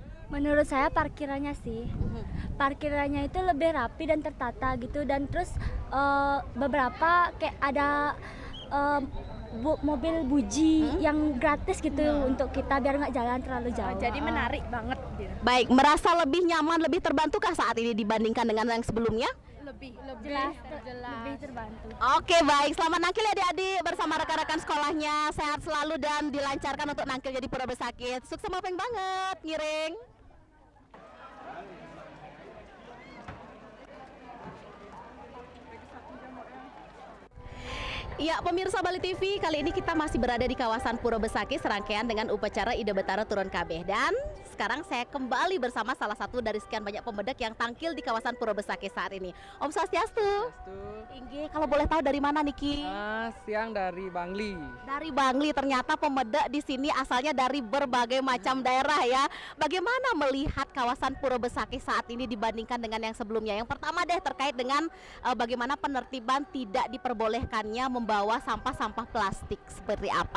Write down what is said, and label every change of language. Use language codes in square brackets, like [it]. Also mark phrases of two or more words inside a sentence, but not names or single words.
[id] Menurut saya parkirannya sih, parkirannya itu lebih rapi dan tertata gitu, dan terus beberapa kayak ada mobil buji yang gratis gitu untuk kita biar nggak jalan terlalu jauh. Jadi menarik banget gitu. Baik, merasa lebih nyaman, lebih terbantukah saat ini dibandingkan dengan yang sebelumnya? Lebih Lebih terbantu. Oke, baik, selamat nangkil ya adik-adik bersama rekan-rekan sekolahnya. Sehat selalu dan dilancarkan untuk nangkil jadi Pura Besakih. Sukses mopeng banget, ngiring. Ya, pemirsa Bali TV, kali ini kita masih berada di kawasan Pura Besakih serangkaian dengan upacara Ida Betara Turun Kabeh. Dan sekarang saya kembali bersama salah satu dari sekian banyak pemedak yang tampil di kawasan Pura Besakih saat ini. [ban] Om Swastiastu. Inge, [id] kalau boleh tahu dari mana Niki? Siang dari Bangli. Dari Bangli, ternyata pemedak di sini asalnya dari berbagai macam daerah ya. Bagaimana melihat kawasan Pura Besakih saat ini dibandingkan dengan yang sebelumnya? Yang pertama deh terkait dengan bagaimana penertiban tidak diperbolehkannya membawa sampah-sampah plastik, seperti apa?